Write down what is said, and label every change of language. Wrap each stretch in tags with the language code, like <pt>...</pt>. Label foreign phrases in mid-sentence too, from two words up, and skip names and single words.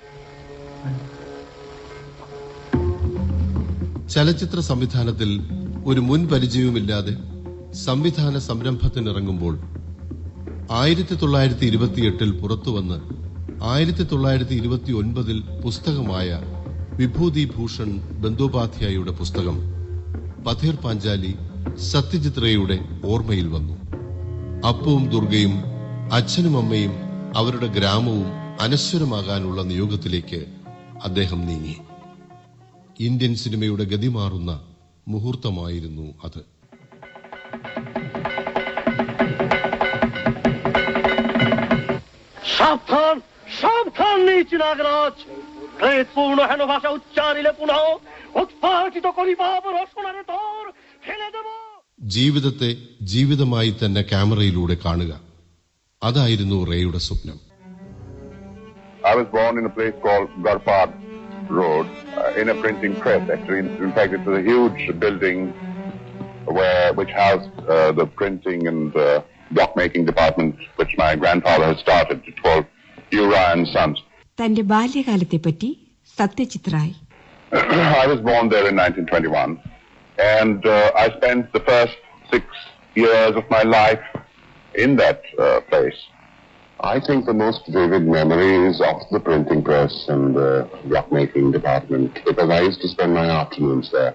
<ml>ചലച്ചിത്ര സംവിധാനത്തിൽ ഒരു മുൻ പരിചയവുമില്ലാതെ സംവിധാന സംരംഭത്തിനിറങ്ങുമ്പോൾ 1928 പുറത്തുവന്ന് 1929 പുസ്തകമായ വിഭൂതി ഭൂഷൺ ബന്ദോപാധ്യായയുടെ പുസ്തകം പഥേർ പാഞ്ചാലി സത്യജിത് റേയുടെ ഓർമ്മയിൽ വന്നു. അപ്പുവും ദുർഗയും അച്ഛനും അമ്മയും അവരുടെ ഗ്രാമവും അനശ്വരമാകാനുള്ള നിയോഗത്തിലേക്ക് അദ്ദേഹം നീങ്ങി. ഇന്ത്യൻ സിനിമയുടെ ഗതിമാറുന്ന മുഹൂർത്തമായിരുന്നു അത്.</ml> <bn>সাবধান সাবধান নিচ নাগরাজ, প্রেতপূর্ণ হেন ভাষা উচ্চারিলে পুনঃ উৎপাটিত করিবাব রসনারে তোর ফেলে দেব.</bn> <ml>ജീവിതത്തെ ജീവിതമായി തന്നെ ക്യാമറയിലൂടെ കാണുക, അതായിരുന്നു റേയുടെ സ്വപ്നം.</ml> <en>I was born in a place called Garpad Road, in a printing press. Actually, in fact, it was a huge building which housed the printing and block making department, which my grandfather had started. It called Ura and Sons.</en> <ml>തന്റെ ബാല്യകാലത്തെ പറ്റി സത്യജിത് റായ്.</ml> <en>I was born there in 1921, and I spent the first 6 years of my life in that place. I think the most vivid memory is of the printing press and the block-making department, because I used to spend my afternoons there.</en>